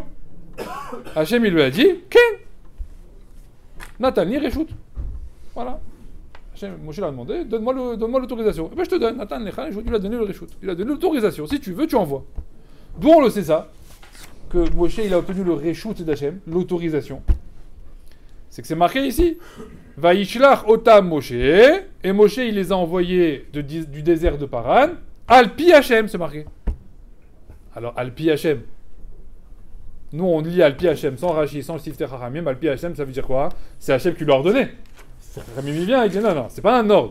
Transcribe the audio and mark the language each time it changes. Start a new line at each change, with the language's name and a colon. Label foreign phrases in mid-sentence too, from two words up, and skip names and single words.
French: Hachem il lui a dit,
Hebrew: כן. נתן, רשות.
French: Voilà. Moshe l'a demandé, donne-moi l'autorisation. Eh ben je te donne. Nathan, il lui a donné le Reshut. Il a donné l'autorisation. Si tu veux, tu envoies. D'où on le sait ça? Que Moshe il a obtenu le Reshut d'Hachem, l'autorisation. C'est que c'est marqué ici.
Hebrew: וישלח אתם משה.
French: Et Moshe il les a envoyés du désert de Paran.
Hebrew: על פי השם,
French: c'est marqué. Alors
Hebrew: על פי השם.
French: Nous on lit
Hebrew: על פי השם
French: sans Rashi, sans le Siftei Chachamim.
Hebrew: על פי השם
French: ça veut dire quoi? C'est Hachem qui l'a ordonné. Chachamim il vient, il dit non, c'est pas un ordre.